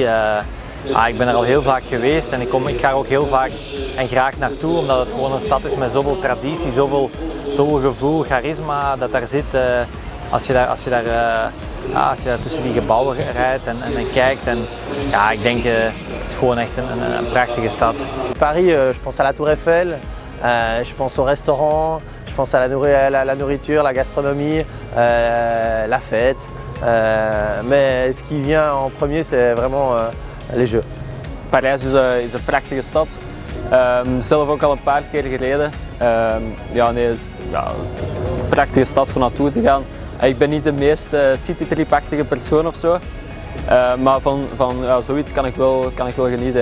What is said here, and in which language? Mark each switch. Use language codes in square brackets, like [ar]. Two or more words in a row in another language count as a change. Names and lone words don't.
[nl] Ik ben er al heel vaak geweest en ik ga er ook heel vaak en graag naartoe, omdat het gewoon een stad is met zoveel traditie, zoveel gevoel, charisma dat daar zit. Als je daar tussen die gebouwen rijdt en kijkt. En, ja, ik denk het is gewoon echt een prachtige stad. [fr] Paris, je pense à la Tour Eiffel, je pense au restaurant, je pense à la nourriture, la gastronomie, la fête. Mais ce qui vient en premier, c'est vraiment les Jeux. [nl] Parijs is een prachtige stad. Zelf ook al een paar keer gereden. Het is een prachtige stad voor naartoe te gaan. Ik ben niet de meest citytrip-achtige persoon of zo, maar van zoiets kan ik wel genieten.